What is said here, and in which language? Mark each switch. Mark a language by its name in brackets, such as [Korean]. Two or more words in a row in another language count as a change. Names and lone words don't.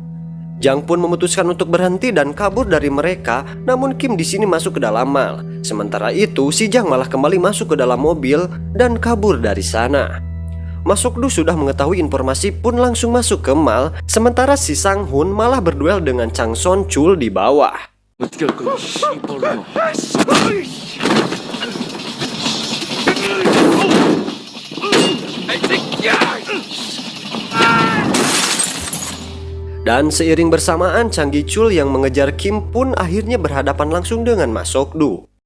[Indonesian] Jang pun memutuskan untuk berhenti dan kabur dari mereka, namun Kim di sini masuk ke dalam mall. Sementara itu, si Jang malah kembali masuk ke dalam mobil dan kabur dari sana. Masokdu sudah mengetahui informasi pun langsung masuk ke mall, sementara si Sang Hun malah berduel dengan Chang Son Chul di bawah. [Korean] 어떻게 할 거야, 씨발로. [Indonesian] Dan seiring bersamaan Chang Gi Chul yang mengejar Kim pun akhirnya berhadapan langsung dengan Masokdu.